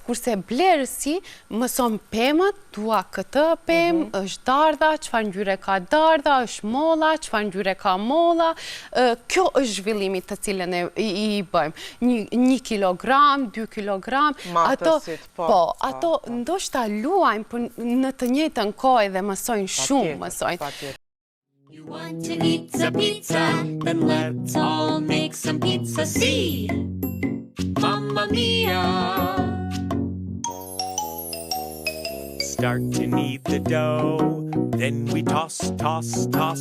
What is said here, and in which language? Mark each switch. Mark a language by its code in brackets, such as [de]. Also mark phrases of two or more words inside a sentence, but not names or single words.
[sq] Kurse blerësi mëson pemët, dua këtë pemë, është dardha, çfarë ngjyre ka dardha, është molla, çfarë ngjyre ka molla. Kjo është zhvillimi të cilën i bëjmë. 1 kilogram, 2 kilogram. Matësit, po. Ato ndoshta luajnë në të njëjtën kohë dhe mësojnë shumë, mësojnë. [en] You want to eat a pizza, then let's all make some pizza. See, Mamma Mia! Start to knead the dough, then we toss, toss, toss.